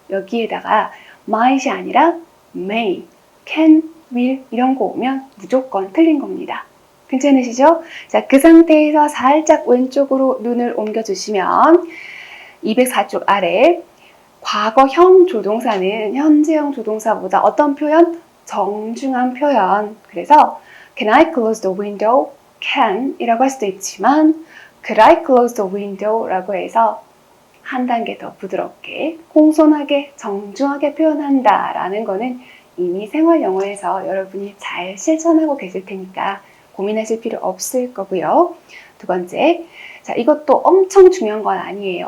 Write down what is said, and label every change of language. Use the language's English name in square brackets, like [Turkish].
[Korean] 여기에다가 might이 아니라 may, can, will 이런 거 오면 무조건 틀린 겁니다. 괜찮으시죠? 자, 그 상태에서 살짝 왼쪽으로 눈을 옮겨주시면 204쪽 아래 과거형 조동사는 현재형 조동사보다 어떤 표현? 정중한 표현. 그래서 [English] Can I close the window? Can [Korean] 이라고 할 수도 있지만 [English] Could I close the window? [Korean] 라고 해서 한 단계 더 부드럽게 공손하게 정중하게 표현한다 라는 거는 이미 생활 영어에서 여러분이 잘 실천하고 계실 테니까 고민하실 필요 없을 거고요. 두 번째, 자, 이것도 엄청 중요한 건 아니에요.